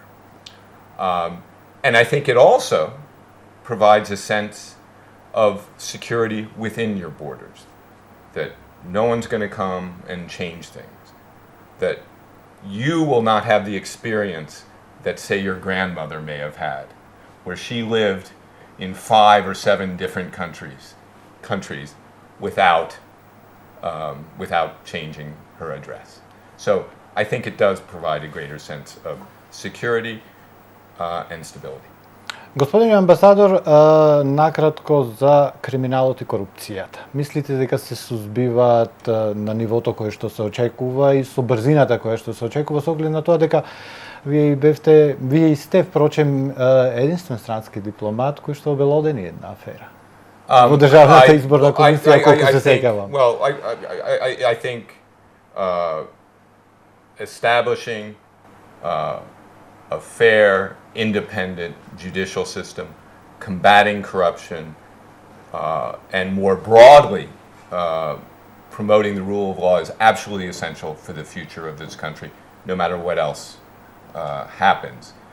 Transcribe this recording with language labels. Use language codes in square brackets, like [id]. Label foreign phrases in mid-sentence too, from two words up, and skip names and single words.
[en] And I think it also provides a sense of security within your borders, that no one's going to come and change things, that you will not have the experience that, say, your grandmother may have had, where she lived in 5 or 7 different countries without changing her address. So I think it does provide a greater sense of security and stability. [mk] Господин амбасадор, накратко за криминалот и корупцијата. Мислите дека се сузбиваат на нивото кое што се очекува и со брзината која што се очекува, со оглед на тоа дека вие сте впрочем единствен странски дипломат кој што обелодени една афера? Во државната изборна комисија, колку се сеќавам. [en] Well, I think establishing a fair, independent judicial system, combating corruption, and more broadly, promoting the rule of law is absolutely essential for the future of this country, no matter what else happens.